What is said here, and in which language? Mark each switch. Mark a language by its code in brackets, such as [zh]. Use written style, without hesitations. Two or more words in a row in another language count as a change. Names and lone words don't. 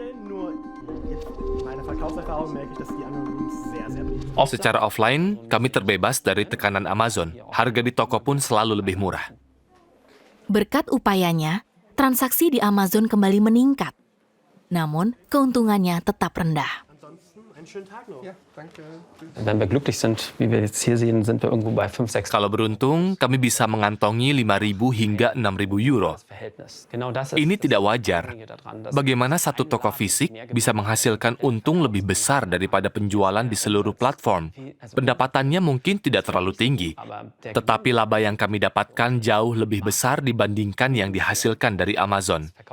[id] Secara offline, kami terbebas dari tekanan Amazon. Harga di toko pun selalu lebih murah. Berkat upayanya, transaksi di Amazon kembali meningkat. Namun, keuntungannya tetap rendah. [de] Wenn wir glücklich sind, wie wir jetzt hier sehen, sind wir irgendwo bei 5-6. [id] Kalau beruntung, kami bisa mengantongi 5.000 hingga 6.000 euro. Ini tidak wajar. Bagaimana satu toko fisik bisa menghasilkan untung lebih besar daripada penjualan di seluruh platform? Pendapatannya mungkin tidak terlalu tinggi, tetapi laba yang kami dapatkan jauh lebih besar dibandingkan yang dihasilkan dari Amazon.